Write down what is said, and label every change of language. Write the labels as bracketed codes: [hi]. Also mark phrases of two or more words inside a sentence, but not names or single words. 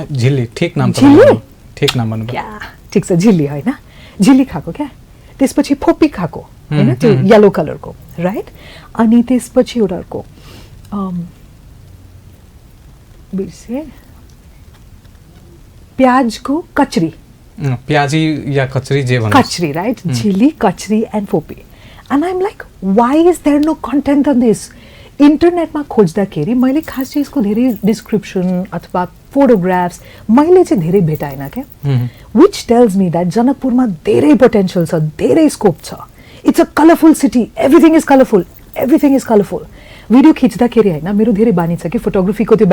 [ne] झिल्ली ठिक नाम भन्नु क्या ठिक छ झिल्ली होइन झिल्ली खाएको क्या त्यसपछि फोपी खाएको होइन त्यो [en] yellow color [ne] राइट अनि त्यसपछि एउटाको बिर्से प्याजको कचरी प्याजी या कचरी जे भन्छ कचरी राइट झिल्ली कचरी एन्ड फोपी [en] and I'm like why is there no content on this internet [ne] खोज्दाखेरि मैले खास चाहिँ यसको धेरै डिस्क्रिप्सन अथवा फोटोग्राफ्स मैले चाहिँ धेरै भेटाएन क्या [en] which tells me that [ne] जनकपुरमा धेरै पोटेन्सियल छ धेरै स्कोप छ [en] it's a colorful city everything is colorful [ne] भिडियो खिच्दाखेरि होइन मेरो धेरै बानी छ कि फोटोग्राफीको त्यो